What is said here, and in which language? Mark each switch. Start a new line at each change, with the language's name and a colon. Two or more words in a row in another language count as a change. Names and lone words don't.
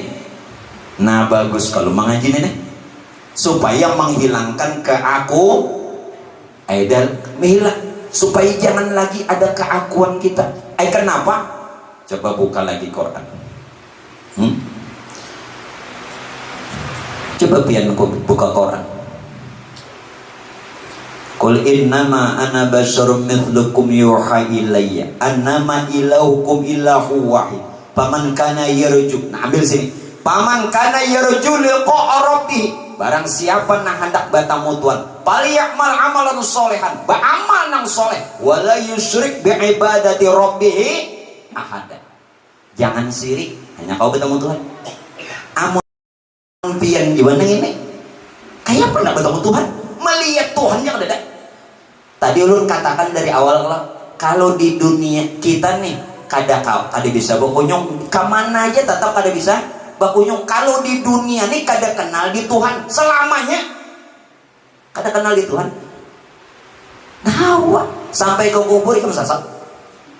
Banjar: Nah bagus kalau mengaji nenek, supaya menghilangkan dan menghilang, supaya jangan lagi ada keakuan kita. Kenapa? Coba buka lagi Quran. Coba pian buka Quran.
Arabic: قل إنما أنا بشر مثلكم يوحى إلي أنما إلهكم إله واحد فمن كان يرجو.
Banjar: Nah ambil sini.
Arabic: فمن كان يرجو لقاء ربه,
Banjar: barang siapa nang hendak bertemu Tuhan,
Arabic: فليعمل عملا صالحا,
Banjar: beramal nang soleh,
Arabic: ولا يشرك بعبادة ربه أحدا.
Banjar: Jangan sirik, hanya kau bertemu Tuhan. Amun pian gimana ini? Kayak pernah bertemu Tuhan? Melihat Tuhannya ada. Tadi ulun katakan dari awal kalau di dunia kita nih kada bisa bakunyong, kemana aja tetap kada bisa bakunyong. Kalau di dunia nih kada kenal di Tuhan selamanya, kada kenal di Tuhan. Nah, sampai ke kubur ikam sasap.